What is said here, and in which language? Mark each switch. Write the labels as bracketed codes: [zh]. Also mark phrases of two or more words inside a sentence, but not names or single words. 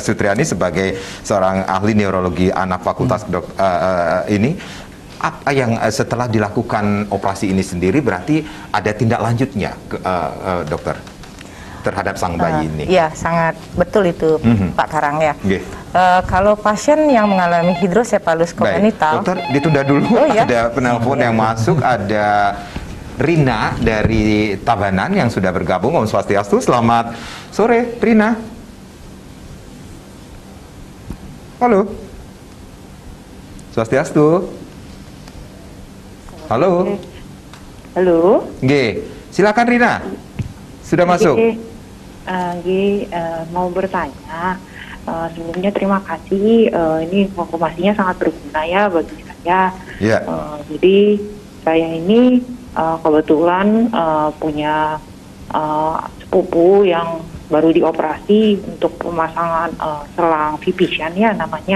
[id] Sutriani sebagai seorang ahli neurologi anak fakultas ini, apa yang setelah dilakukan operasi ini sendiri berarti ada tindak lanjutnya, dokter, terhadap sang bayi ini? Ya, sangat betul itu, Pak Karang ya. Kalau pasien yang mengalami hidrosefalus kongenital, dokter ditunda dulu, ada penelpon yang masuk, ada Rina dari Tabanan yang sudah bergabung. [ban] Om Swastiastu, [id] selamat sore Rina. Halo. Swastiastu. Halo. Halo. Silakan Rina. Sudah masuk. Mau bertanya. Sebelumnya terima kasih. Ini informasinya sangat berguna ya bagi saya. Jadi saya ini kebetulan punya sepupu yang baru dioperasi untuk pemasangan selang vipisan ya namanya.